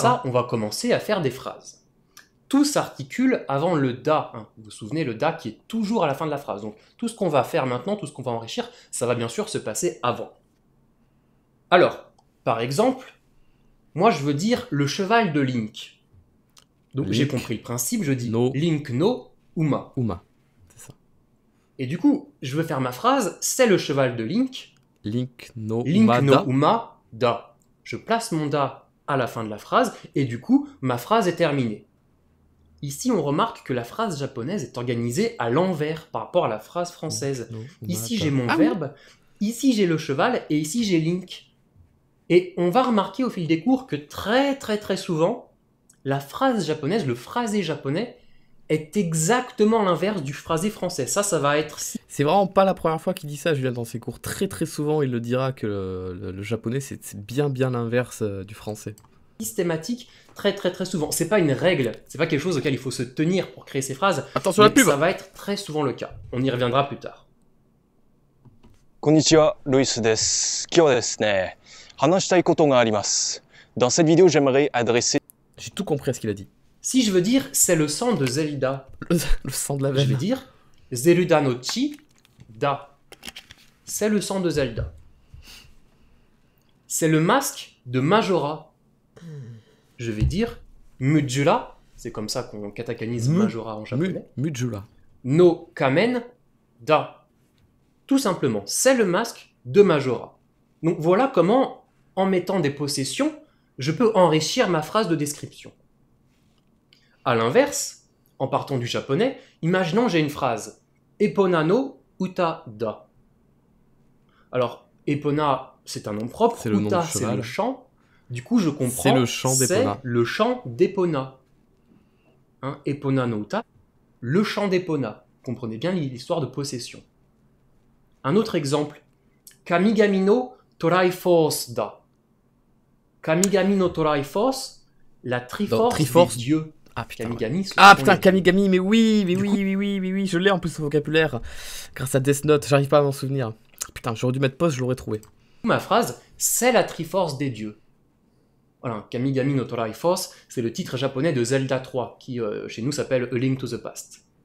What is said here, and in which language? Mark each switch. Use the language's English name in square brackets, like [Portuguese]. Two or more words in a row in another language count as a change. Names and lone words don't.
[French] ça, on va commencer à faire des phrases. Tout s'articule avant le da. Hein. Vous vous souvenez, le da qui est toujours à la fin de la phrase. Donc tout ce qu'on va faire maintenant, tout ce qu'on va enrichir, ça va bien sûr se passer avant. Alors, par exemple, moi je veux dire le cheval de Link. Donc Link. j'ai compris le principe, je dis No. [Japanese] リンクの馬. [French] Uma. C'est ça. Et du coup, je veux faire ma phrase, c'est le cheval de Link. [Japanese] リンクの Link Uma no da. 馬だ. [French] Je place mon da à la fin de la phrase et du coup, ma phrase est terminée. Ici, on remarque que la phrase japonaise est organisée à l'envers par rapport à la phrase française. [Japanese] の、馬 [French] Ici, da. j'ai mon Ah oui. verbe, ici, j'ai le cheval et ici, j'ai Link. Et on va remarquer au fil des cours que très souvent, la phrase japonaise, le phrasé japonais, est exactement l'inverse du phrasé français. Ça va être C'est vraiment pas la première fois qu'il dit ça, Julien, dans ses cours. Très souvent, il le dira que le japonais, c'est bien l'inverse du français. systématique très souvent. C'est pas une règle, c'est pas quelque chose auquel il faut se tenir pour créer ces phrases, Attention à la mais pub. ça va être très souvent le cas. On y reviendra plus tard. [Japanese] こんにちは、ルイスです。今日はですね、話したいことがあります。 [French] Dans cette vidéo, j'aimerais adresser J'ai tout compris à ce qu'il a dit. Si je veux dire c'est le sang de Zelda, Le sang de la je vais veine. dire Zelda [Japanese] の血だ. [French] C'est le sang de Zelda. C'est le masque de Majora. Je vais dire Mujura, c'est comme ça qu'on katakanise Majora en japonais. Mujura. [Japanese] の仮面だ. [French] Tout simplement, c'est le masque de Majora. Donc voilà comment, en mettant des possessions, je peux enrichir ma phrase de description. A l'inverse, en partant du japonais, imaginons j'ai une phrase [Japanese] エポナの歌だ. [French] Alors, Epona, c'est un nom propre, C'est le nom uta, du c'est cheval. le chant. Du coup, je comprends. C'est le chant d'Epona. C'est le chant d'Epona. Hein, [Japanese] エポナの歌, [French] le chant d'Epona. Comprenez bien l'histoire de possession. Un autre exemple, [Japanese] 神々のトライフォースだ. 神々のトライフォース, [French] la Triforce, Triforce. des dieux. Ah putain. Ouais. Kamigami, ce Ah sont putain, les- Kamigami, mais oui, Du coup- oui, je l'ai en plus au vocabulaire. Grâce à Death Note, j'arrive pas à m'en souvenir. Putain, j'aurais dû mettre pause, je l'aurais trouvé. Ma phrase, c'est la Triforce des dieux. Voilà, [Japanese] 神々のトライフォース, [French] c'est le titre japonais de Zelda 3, qui chez nous s'appelle A Link to the Past.